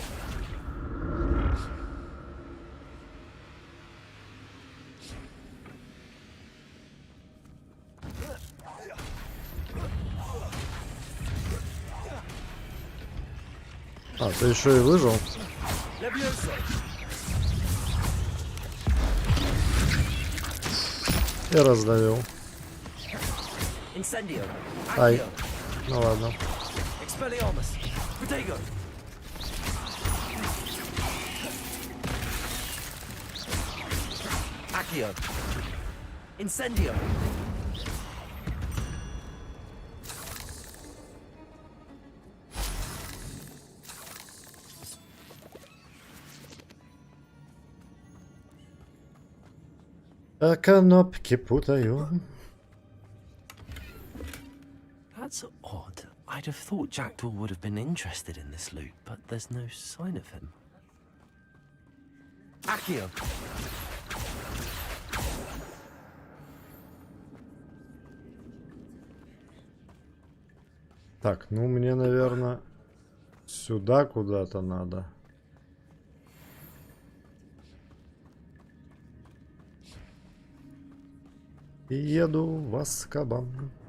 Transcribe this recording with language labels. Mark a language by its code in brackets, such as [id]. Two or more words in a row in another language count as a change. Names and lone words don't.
[ru] А, ты еще и выжил? И раздавил. Ай. Ну ладно. Accio. Incendio. А кнопки путаю. [en] That's odd. I'd have thought Jackdaw would have been interested in this loot, but there's no sign of him. [ru] Accio. Так, ну мне, наверное, сюда куда-то надо. И еду в Азкабан.